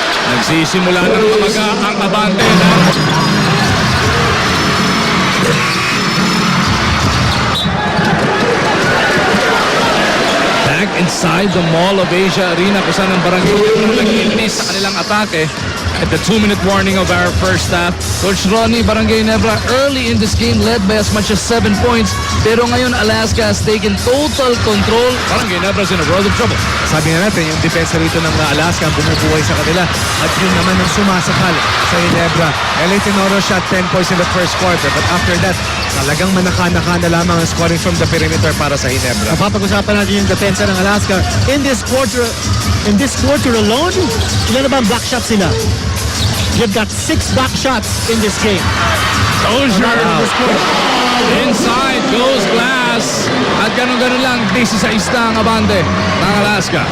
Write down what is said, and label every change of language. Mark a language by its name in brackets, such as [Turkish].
[Filipino] Nagsisimula ng kamaga ang abante na back [English] inside the [Filipino] Mall of Asia Arena kung saan ang Barangay Ginebra nag-iinis sa kanilang atake. [English] At the 2-minute warning of our first half, Coach Ronnie, Barangay Ginebra early in this game led by as much as 7 points. [Filipino] Pero ngayon [English] Alaska has taken total control. Barangay Ginebra's in a world of trouble. [Filipino] Sabi nga natin, yung depensa rito ng Alaska ang bumubuhay sa kanila at yun naman ang sumasakal sa Ginebra. [English] LA Tenoro shot 10 points in the first quarter, but after that, [Filipino] talagang manaka-naka na lamang ang [English] scoring from the perimeter para sa Ginebra. [Filipino] Mapapag-usapan natin yung depensa ng Alaska. [English] In this quarter alone, [Filipino] ilan na ba ang block shots sila? [English] You've got 6 block shots in this game. Inside goes Glass. [Filipino] At ganun-ganun lang, 16 na ang abante ng Alaska.